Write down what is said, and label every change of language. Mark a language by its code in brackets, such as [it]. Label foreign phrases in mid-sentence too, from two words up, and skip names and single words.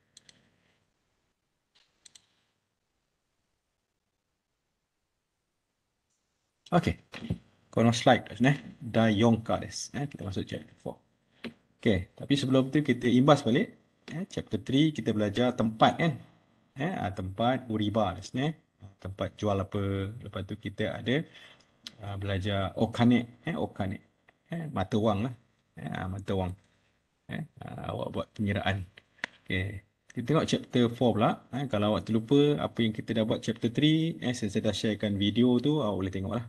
[ms] Okay. Kono slide dah. [ja] 第四課です. [ms] Kita masuk chapter 4. Okay. Tapi sebelum tu kita imbas balik. Chapter 3 kita belajar tempat kan. Tempat [ja] 売り場です. [ms] Tempat jual apa. Lepas tu kita ada belajar okane. Okane. Mata wang lah. Mata wang. Awak buat penyeraan. Okay. Kita tengok chapter 4 pula. Kalau awak terlupa apa yang kita dah buat chapter 3, saya dah sharekan video tu, awak boleh tengok lah.